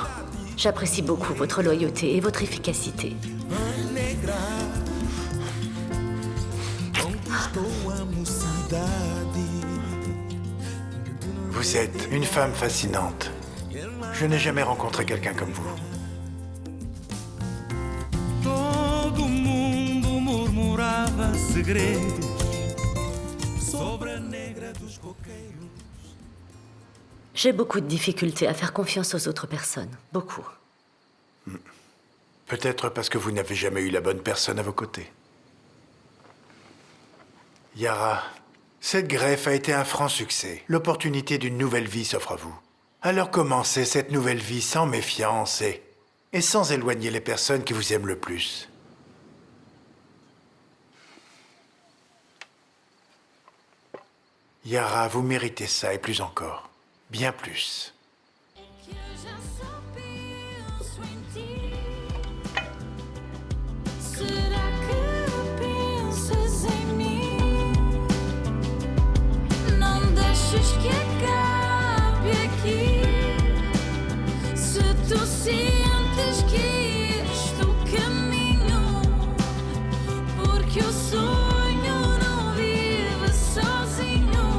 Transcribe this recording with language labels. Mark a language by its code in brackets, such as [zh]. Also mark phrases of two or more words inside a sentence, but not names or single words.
[fr] J'apprécie beaucoup votre loyauté et votre efficacité. Vous êtes une femme fascinante. Je n'ai jamais rencontré quelqu'un comme vous. [pt] Todo mundo murmurava segredos sobre a negra dos coqueiros. [fr] J'ai beaucoup de difficultés à faire confiance aux autres personnes. Beaucoup. Peut-être parce que vous n'avez jamais eu la bonne personne à vos côtés. Yara, cette greffe a été un franc succès. L'opportunité d'une nouvelle vie s'offre à vous. Alors commencez cette nouvelle vie sans méfiance et sans éloigner les personnes qui vous aiment le plus. Yara, vous méritez ça et plus encore. Bien plus. [pt] Será que pensas em mim? Não deixes que acabe aqui. Se tu sentes que este o caminho, porque o sonho não vive sozinho.